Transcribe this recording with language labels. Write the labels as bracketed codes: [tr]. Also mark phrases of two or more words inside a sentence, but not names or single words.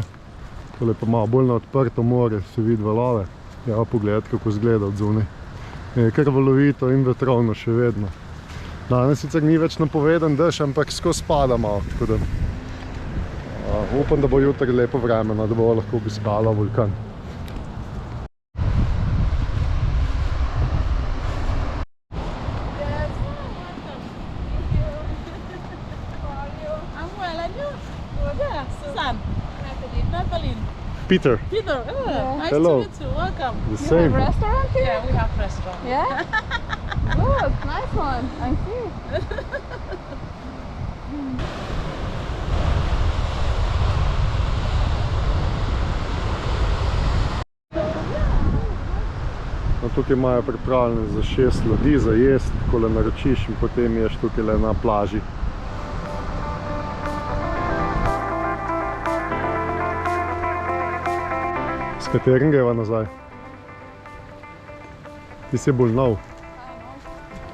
[sl] Tole pa malo bolj na odprto more, se vidi valove. Ja, pogled, kako izgleda od zunaj. Je kar valovito in vetrovno še vedno. Danes sicer ni več napovedan dež, ampak skozi pada malo, tako da upam, da bo jutri lepo vreme, da bo lahko obiskala vulkan. Peter. [en] Peter, nice Hello. to meet you. Welcome. The same. You have restaurant here? Yeah, we have restaurant. Yeah? Good, nice one. I see. [sl] No, tukaj imajo pripravljene za 6 ljudi za jesti, takole naročiš in potem ješ tukaj na plaži. S katerim greva nazaj? Ti si bolj nov? Ja.